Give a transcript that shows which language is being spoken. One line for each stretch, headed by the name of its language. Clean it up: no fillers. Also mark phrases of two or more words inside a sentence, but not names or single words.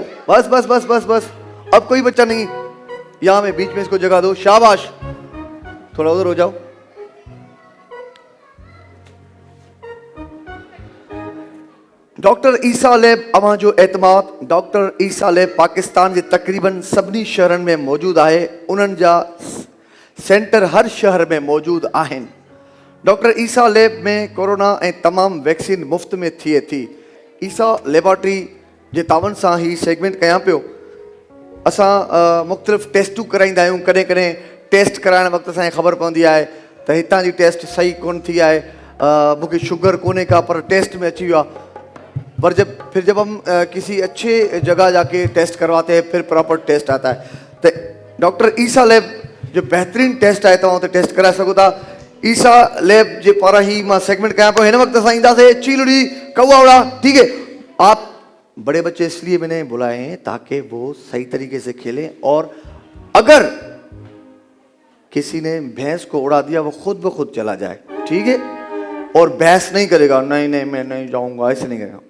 Urdu: بس بس بس بس بس، اب کوئی بچہ نہیں۔ یہاں میں بیچ میں اس کو جگہ دو. شاباش، تھوڑا ادھر ہو جاؤ.
Sindhi: डॉक्टर ईसा लैब अवां जो एतमाद।
Urdu: ڈاکٹر عیسیٰ لیب پاکستان کے تقریباً سبھی شہرن میں موجود ہے.
Sindhi: उन्हनि जा सेंटर हर शहर में मौजूद आहिनि। डॉक्टर ईसा लैब में कोरोना ऐं तमाम वैक्सीन मुफ्त में थिए थी। ईसा लेबोरेटरी जे तावन सां ही सेगमेंट कयां पियो। असां मुख़्तलिफ़ टेस्टूं कराईंदा आहियूं। कॾहिं कॾहिं टेस्ट कराइण वक़्तु असांखे ख़बर पवंदी आहे त हितां जी टेस्ट सही कोन थी आहे, मूंखे शुगर कोन्हे का, पर टेस्ट में अची वियो आहे।
Urdu: پر جب ہم کسی اچھے جگہ جا کے ٹیسٹ کرواتے ہیں پھر پراپر ٹیسٹ آتا ہے.
Sindhi: तो डॉक्टर ईसा लैब जो बेहतरीन टेस्ट है तव्हां उते टेस्ट कराए सघो था। ईसा लैब जे पारां ही मां सेगमेंट कयां पियो। हिन वक़्तु असां ईंदासीं चीलड़ी कौवा उड़ा, ठीक है?
Urdu: آپ بڑے بچے اس لیے میں نے بلائے ہیں تاکہ وہ صحیح طریقے سے کھیلیں، اور اگر کسی نے بھینس کو اڑا دیا وہ خود بخود چلا جائے، ٹھیک ہے? اور بحث نہیں کرے گا، نہیں نہیں میں نہیں جاؤں گا، ایسے نہیں کرے گا.